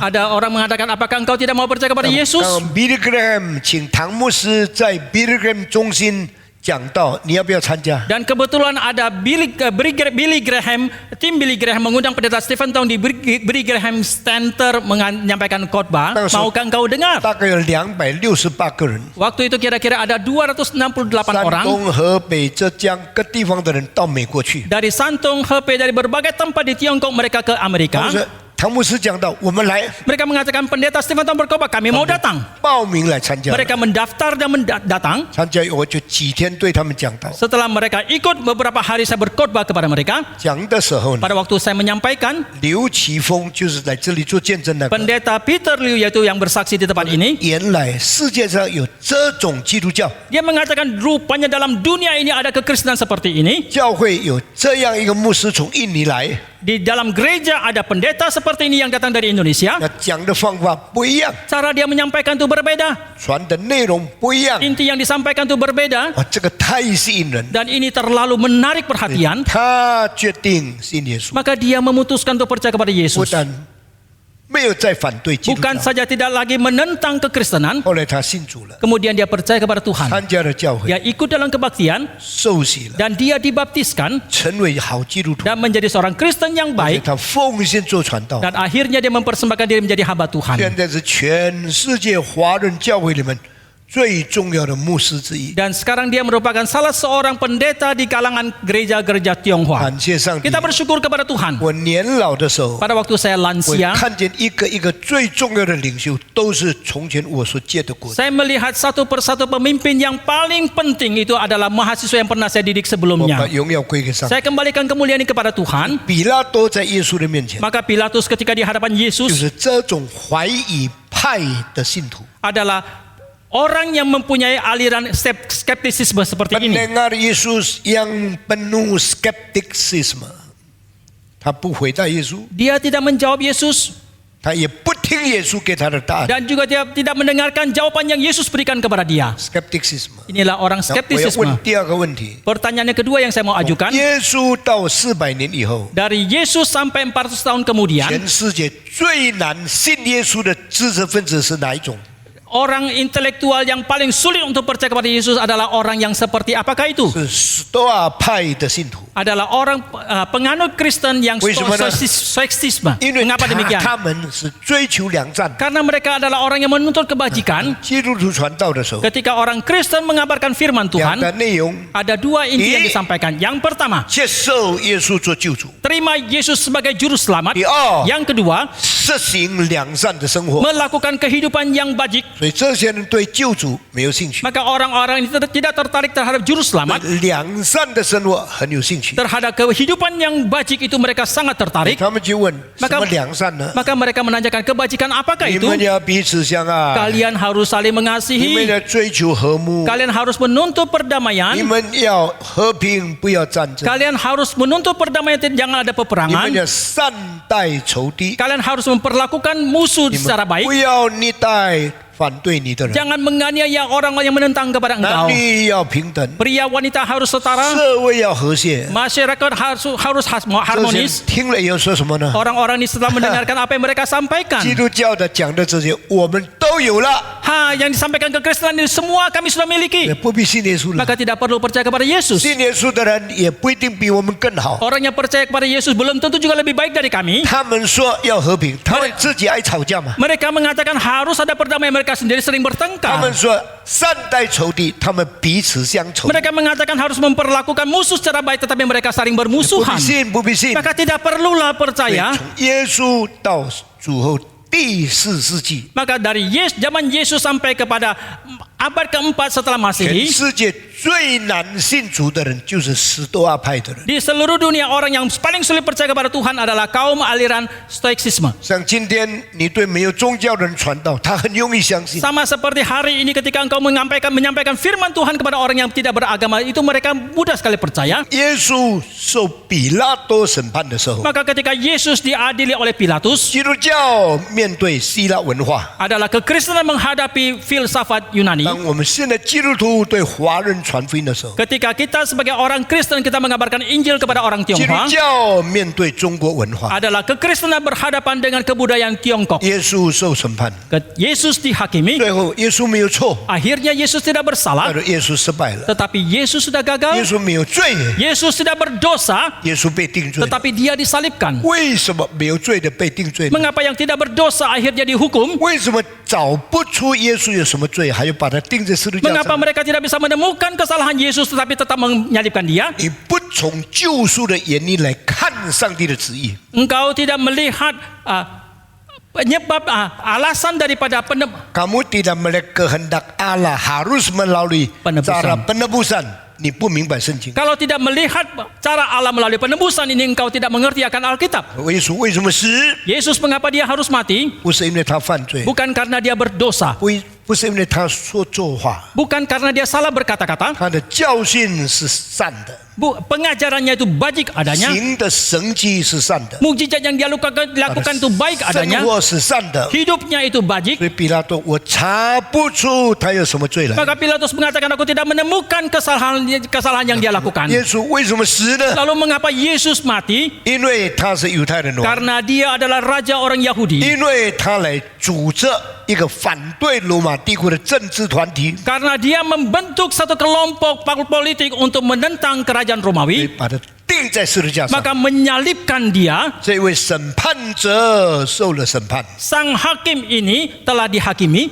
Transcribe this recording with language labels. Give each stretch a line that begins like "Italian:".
Indonesian: ada orang mengatakan, apakah engkau tidak mau percaya kepada Yesus?
Chinese: ？”Billy Graham 请唐牧师在 Billy Graham 中心讲道，你要不要参加？
Indonesian: Dan kebetulan ada Billy Graham, tim Billy Graham mengundang pendeta Stephen Tong di Billy Graham Center menyampaikan khotbah. Langsung. Maukah engkau dengar?
Chinese: 大概有268个人，
Indonesian: Waktu itu kira-kira ada 268
Chinese: 山
Indonesian: orang
Chinese: 东、河北、浙江各地方的人到美国去。
Indonesian: dari Santong, Hebei, dari berbagai tempat di Tiongkok mereka ke
Chinese: 他
Indonesian: Amerika.
Chinese: 说：“唐牧师讲道，我们来
Indonesian: Mereka mengatakan pendeta Stephen Tong berkhotbah, kami mau datang.
Chinese: 报名来参加。
Indonesian: Mereka mendaftar dan datang.
Chinese: 参加我就几天对他们讲道，
Indonesian: Setelah mereka ikut, beberapa hari saya berkhotbah kepada mereka.
Chinese: 讲的时候呢，
Indonesian: Pada waktu saya menyampaikan,
Chinese: 刘奇峰就是在这里做见证的。
Indonesian: pendeta Peter Liu yaitu yang bersaksi di tempat ini,
Chinese: 原来世界上有这种基督教，
Indonesian: dia mengatakan rupanya dalam dunia ini ada kekristenan seperti ini.
Chinese: 教会有这样一个牧师从印尼来，
Indonesian: Di dalam gereja ada pendeta seperti ini yang datang dari Indonesia.
Chinese: 那讲的方法不一样，
Indonesian: Cara dia menyampaikan itu berbeda.
Chinese: 传的内容不一样，
Indonesian: Inti yang disampaikan itu berbeda.
Chinese: 哇，这个太吸引人。
Indonesian: Dan ini terlalu menarik perhatian.
Chinese: 他决定信耶稣，
Indonesian: Maka dia memutuskan untuk percaya kepada
Chinese: 不
Indonesian: Yesus.
Chinese: 但没有再反对基督
Indonesian: Bukan
Chinese: 教，
Indonesian: saja tidak lagi menentang kekristenan.
Chinese: 后来他信主了，
Indonesian: Kemudian dia percaya kepada Tuhan.
Chinese: 参加了教会，
Indonesian: Dia ikut dalam kebaktian.
Chinese: 受洗了，
Indonesian: Dan dia dibaptiskan
Chinese: 成为好基督徒，
Indonesian: dan menjadi seorang Kristen yang
Chinese: 而且
Indonesian: baik.
Chinese: 他奉献做传道。
Indonesian: Dan akhirnya dia mempersembahkan diri menjadi hamba Tuhan.
Chinese: 现在是全世界华人教会里面最重要的牧师之一。
Indonesian: Dan sekarang dia merupakan salah seorang pendeta di kalangan gereja-gereja Tionghoa.
Chinese: 感谢上帝
Indonesian: Kita！ bersyukur kepada Tuhan.
Chinese: 我年老的时候，
Indonesian: Pada waktu saya
Chinese: 我
Indonesian: lansia,
Chinese: 看见一个一个最重要的领袖，都是从前我所接的国。
Indonesian: saya melihat satu persatu pemimpin yang paling penting itu adalah mahasiswa yang pernah saya didik
Chinese: 我把
Indonesian: sebelumnya.
Chinese: 荣耀归给上帝。
Indonesian: Saya kembalikan kemuliaan ini kepada Tuhan.
Chinese: 比拉多在耶稣的面前，
Indonesian: Maka Pilatus ketika di hadapan
Chinese: 就
Indonesian: Yesus
Chinese: 是这种怀疑派的信徒，
Indonesian: adalah orang yang mempunyai aliran skeptisisme seperti ini. mendengar Yesus yang penuh skeptisisme，
Chinese: 他不回答耶稣，
Indonesian: Dia tidak menjawab Yesus
Chinese: 他也不听耶稣给他的答案。
Indonesian: dan juga dia tidak mendengarkan jawaban yang Yesus berikan kepada dia.
English: skepticism。
Indonesian: Inilah orang
Chinese: 那我要
Indonesian: skeptisisme.
Chinese: 问第二个问题：
Indonesian: Pertanyaan yang kedua yang saya mau ajukan,
Chinese: 耶稣到400年以后，
Indonesian: dari Yesus sampai 400 tahun kemudian,
Chinese: 全世界最难信耶稣的知识分子是哪一种？
Indonesian: orang intelektual yang paling sulit untuk percaya kepada Yesus adalah orang yang seperti apakah itu?
Chinese: 是斯多亚派的信徒，
Indonesian: Adalah orang penganut Kristen yang
Chinese: 为什么呢？
Indonesian: stoicisme.
Chinese: 因为
Indonesian: Mengapa demikian?
Chinese: 他们是追求良善。
Indonesian: Karena mereka adalah orang yang menuntut kebajikan.
Chinese: 基督徒传道的时候，
Indonesian: Ketika orang Kristen mengabarkan firman
Chinese: 两
Indonesian: Tuhan,
Chinese: 个内容：
Indonesian: ada dua inti yang Di- disampaikan. Yang pertama,
Chinese: 接受耶稣做救主；
Indonesian: terima Yesus sebagai juru selamat.
Chinese: 第二，
Indonesian: Yang kedua,
Chinese: 实行良善的生活。
Indonesian: melakukan kehidupan yang bajik.
Chinese: 所以这些人对救主没有兴趣，
Indonesian: Maka orang-orang ini tidak tertarik terhadap juru selamat,
Chinese: 良善的生活很有兴趣。趣。
Indonesian: terhadap kehidupan yang bajik itu mereka sangat tertarik.
Chinese: 他们就问什
Indonesian: Maka-
Chinese: 么良善呢？
Indonesian: Maka mereka menanyakan kebajikan apakah
Chinese: 你
Indonesian: itu?
Chinese: 们要彼此相爱，
Indonesian: Kalian harus saling
Chinese: 你们
Indonesian: mengasihi.
Chinese: 要追求和睦，
Indonesian: Kalian harus menuntut
Chinese: 你
Indonesian: perdamaian.
Chinese: 们要和平，不要战争，
Indonesian: Kalian harus menuntut perdamaian, jangan ada
Chinese: 你们
Indonesian: peperangan.
Chinese: 要善待仇敌，
Indonesian: Kalian harus memperlakukan musuh
Chinese: 你
Indonesian: secara
Chinese: 们
Indonesian: baik.
Chinese: 不要虐待反对你的人，
Indonesian: Jangan menganiaya orang yang menentang kepada
Chinese: 男女要平等，
Indonesian: Pria wanita harus setara.
Chinese: 社会要和谐。
Indonesian: Masyarakat harus
Chinese: 这些
Indonesian: harmonis.
Chinese: 听了以后说什么呢？
Indonesian: Orang-orang ini setelah mendengarkan apa yang mereka sampaikan.
Chinese: 基督教的讲的这些，我们都有了，
Indonesian: Yang disampaikan ke Kristen ini semua kami sudah
Chinese: 也
Indonesian: miliki.
Chinese: 不必信耶稣了。
Indonesian: Maka tidak perlu percaya kepada Yesus.
Chinese: 信耶稣的人也不一定比我们更好。
Indonesian: Orang yang percaya kepada Yesus belum tentu juga lebih baik dari kami.
Chinese: 他们说要和平，他们自己爱吵架嘛。
Indonesian: Mereka mengatakan harus ada perdamaian, mereka sendiri sering
Chinese: 他
Indonesian: bertengkar.
Chinese: 们说善待仇敌，他们彼此相仇。
Indonesian: Mereka mengatakan harus memperlakukan musuh secara baik, tetapi mereka saling
Chinese: 不必
Indonesian: bermusuhan.
Chinese: 信，不必信。
Indonesian: Maka tidak perlulah
Chinese: 对
Indonesian: percaya.
Chinese: 从耶稣到主后第4世纪，
Indonesian: Maka dari zaman Yesus sampai kepada abad keempat setelah
Chinese: 全
Indonesian: Masehi,
Chinese: 世界最难信主的人就是史多阿派的人。
Indonesian: di seluruh dunia orang yang paling sulit percaya kepada Tuhan adalah kaum aliran Stoicisme.
Chinese: 像今天你对没有宗教的人传道，他很容易相信。
Indonesian: Sama seperti hari ini ketika engkau menyampaikan firman Tuhan kepada orang yang tidak beragama, itu mereka mudah sekali percaya.
Chinese: 耶稣受比拉多审判的时候，
Indonesian: Maka ketika Yesus diadili oleh Pilatus,
Chinese: 基督教面对希腊文化，
Indonesian: adalah kekristenan menghadapi filsafat Yunani.
Chinese: 当我们现在基督徒对华人传福音的时候，
Indonesian: Ketika kita sebagai orang Kristen kita mengabarkan Injil kepada orang
Chinese: 基督
Indonesian: Tionghoa,
Chinese: 教面对中国文化，
Indonesian: adalah kekristenan berhadapan dengan kebudayaan Tiongkok.
Chinese: 耶稣受审判，
Indonesian: Yesus dihakimi,
Chinese: 最后耶稣没有错，
Indonesian: akhirnya Yesus tidak
Chinese: 但
Indonesian: bersalah,
Chinese: 是耶稣失败了，
Indonesian: tetapi Yesus sudah
Chinese: 耶
Indonesian: gagal.
Chinese: 稣没有罪，
Indonesian: Yesus tidak berdosa,
Chinese: 耶稣被定罪。
Indonesian: tetapi dia disalibkan.
Chinese: 为什么没有罪的被定罪呢？
Indonesian: Mengapa yang tidak berdosa akhirnya dihukum?
Chinese: 为什么找不出耶稣有什么罪，还要把他钉在十字架
Indonesian: Mengapa
Chinese: 上？
Indonesian: mereka tidak bisa menemukan kesalahan Yesus tetapi tetap menyalibkan dia?
Chinese: 你不从救赎的原因来看上帝的旨意，
Indonesian: Engkau tidak melihat penyebab alasan daripada kamu tidak melihat kehendak Allah harus melalui Penebusan. cara penebusan.
Chinese: 你不明白圣经。
Indonesian: Kalau tidak melihat cara Allah melalui penebusan ini, engkau tidak mengerti akan Alkitab.
Chinese: 耶稣为什么死？
Indonesian: Yesus mengapa dia harus mati?
Chinese: 不是因为他犯罪，
Indonesian: Bukan karena dia berdosa,
Chinese: 不是因为他说错话，
Indonesian: bukan karena dia salah berkata-kata.
Chinese: 他的教训是善的，
Indonesian: Pengajarannya itu baik adanya.
Chinese: 行的神迹是善的，
Indonesian: Mukjizat yang dia lakukan itu baik
Chinese: 生
Indonesian: adanya.
Chinese: 活是善的。
Indonesian: Hidupnya itu baik.
Chinese: 所以比拉多，我查不出他有什么罪来。
Indonesian: Maka Pilatus mengatakan aku tidak menemukan kesalahan yang dia lakukan.
Chinese: 耶稣为什么死呢？
Indonesian: Lalu mengapa Yesus mati?
Chinese: 因为他是犹太人王，
Indonesian: Karena dia adalah raja orang Yahudi.
Chinese: 因为他来组织一个反对罗马帝国的政治团体，
Indonesian: Karena dia membentuk satu kelompok politik untuk menentang kerajaan
Chinese: 所以
Indonesian: Romawi,
Chinese: 把他钉在十字架上。
Indonesian: maka menyalibkan dia.
Chinese: 这位审判者受了审判，
Indonesian: Sang hakim ini telah dihakimi,